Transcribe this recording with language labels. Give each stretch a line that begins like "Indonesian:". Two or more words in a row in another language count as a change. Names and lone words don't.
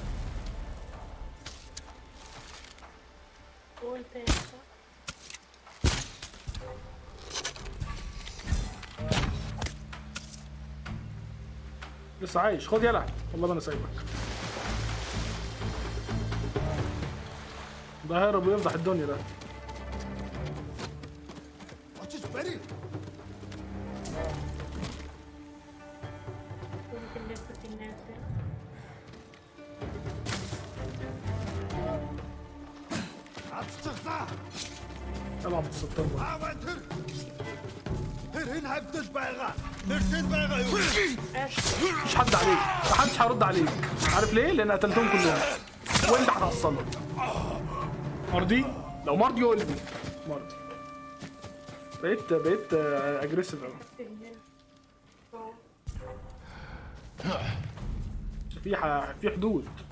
Arabic: فوق تاني صح؟ لسه عايش. خد يلا والله ما انا سايبك. ده هيرب ويفضح الدنيا ده.
Mongolian: Очиж барь.
Arabic: ممكن لسه في الناس هنا.
Mongolian: Ацчихлаа.
Arabic: العب بالستار بقى.
Mongolian: Ааваа тэр. Тэр хэн хавдаж байгаа. Тэр тэнд байгаа юу?
Arabic: مش حد عليك، محدش هيرد عليك. عارف ليه؟ لان قتلتهم كلهم وانت هتحصلهم. مرضي؟ لو مرضي يقول لي مرضي. بقيت اجريسيف قوي. في حدود.